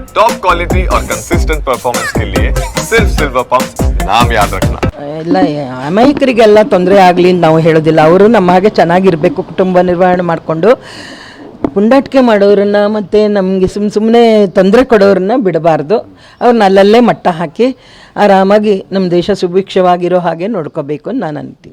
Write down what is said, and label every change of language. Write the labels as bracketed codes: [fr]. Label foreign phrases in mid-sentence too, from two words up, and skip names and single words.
[en] top quality [hi] और [en] consistent performance [hi] के लिए सिर्फ सिल्वर पंप नाम याद रखना. [kn] ಎಲ್ಲ ಅಮಾಯಕರಿಗೆಲ್ಲ ತೊಂದರೆ ಆಗಲಿ ಅಂತ ನಾವು ಹೇಳೋದಿಲ್ಲ. ಅವರು ನಮ್ಮ ಹಾಗೆ ಚೆನ್ನಾಗಿರಬೇಕು, ಕುಟುಂಬ ನಿರ್ವಹಣೆ ಮಾಡಿಕೊಂಡು. ಪುಂಡಾಟಿಕೆ ಮಾಡೋರನ್ನ ಮತ್ತು ನಮಗೆ ಸುಮ್ಮನೆ ತೊಂದರೆ ಕೊಡೋರನ್ನ ಬಿಡಬಾರ್ದು. ಅವ್ರನ್ನ ಅಲ್ಲಲ್ಲೇ ಮಟ್ಟ ಹಾಕಿ ಆರಾಮಾಗಿ ನಮ್ಮ ದೇಶ ಸುಭಿಕ್ಷವಾಗಿರೋ ಹಾಗೆ ನೋಡ್ಕೋಬೇಕು ಅಂತ ನಾನು ಅಂತೀನಿ.